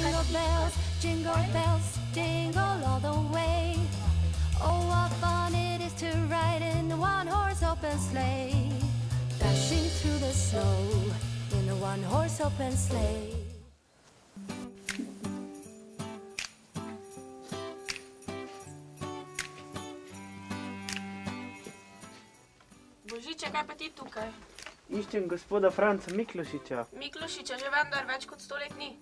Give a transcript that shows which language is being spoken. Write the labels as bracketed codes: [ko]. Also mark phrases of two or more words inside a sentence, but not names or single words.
[en] jingle bells, jingle all the way. Oh, what fun it is to ride in a one-horse open sleigh, dashing through the snow in a one-horse open sleigh. [sl] Božiče, kaj pa ti tukaj? Iščem gospoda Franca Miklošiča. Miklošiča že vendar več kot 100 let ni.